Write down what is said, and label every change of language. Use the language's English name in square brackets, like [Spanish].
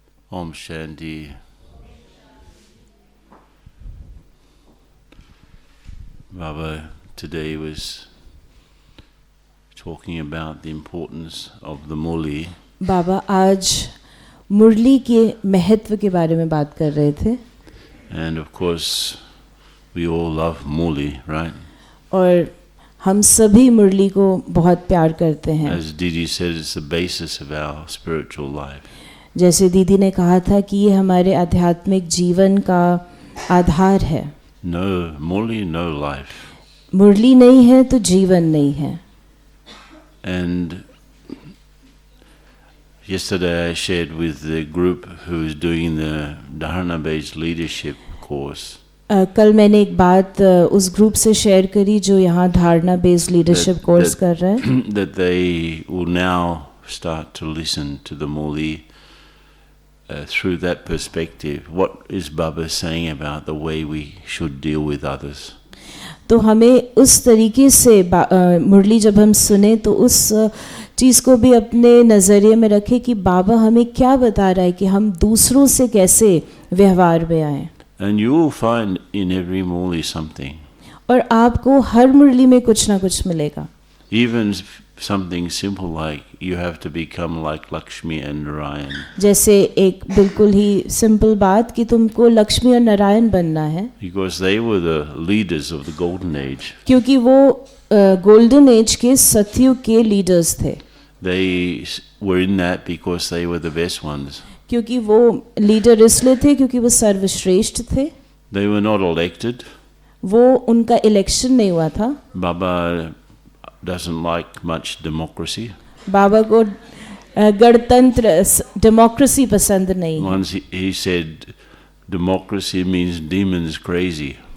[Hindi] Om Shanti. [English] Baba today was talking about the importance of the Murli. [Hindi] बाबा आज मुरली के महत्व के बारे में बात कर रहे थे. [English] And of course we all love Murli, right? [Hindi] और हम सभी मुरली को बहुत प्यार करते हैं. [English] As Didi said, it's the basis of our spiritual life. [Hindi] जैसे दीदी ने कहा था कि ये हमारे आध्यात्मिक जीवन का आधार है. [English] No Murli, no life. [Hindi] मुरली नहीं है तो जीवन नहीं है. [English] And yesterday I shared with the group who is doing the dharana-based leadership course. [Hindi] कल मैंने एक बात उस ग्रुप से शेयर करी जो यहाँ धारणा बेस्ड लीडरशिप कोर्स कर रहे हैं. [English] That they will now start to listen to the Murli through that perspective. What is Baba saying about the way we should deal with others? [Hindi] तो हमें उस तरीके से मुरली जब हम सुने तो उस चीज़ को भी अपने नज़रिए में रखें कि बाबा हमें क्या बता रहा है कि हम दूसरों से कैसे व्यवहार में आए. [English] And you will find in every Murli something. [Hindi] और आपको हर मुरली में कुछ ना कुछ मिलेगा. [English] Even something simple like you have to become like Lakshmi and Narayan. [Hindi] जैसे एक बिल्कुल ही सिंपल बात कि तुमको लक्ष्मी और नारायण बनना है. [English] Because they were the leaders of the golden age. [Hindi] क्योंकि वो गोल्डन एज के सतयुग के लीडर्स थे. [English] They were in that because they were the best ones. [Hindi] क्योंकि वो लीडर इसलिए थे क्योंकि वो सर्वश्रेष्ठ थे. [English] They were not elected. [Hindi] वो उनका इलेक्शन नहीं हुआ था. [English] Baba doesn't like much democracy. [Hindi] बाबा को गणतंत्र डेमोक्रेसी पसंद नहीं है. [English] Once he said democracy means demons crazy.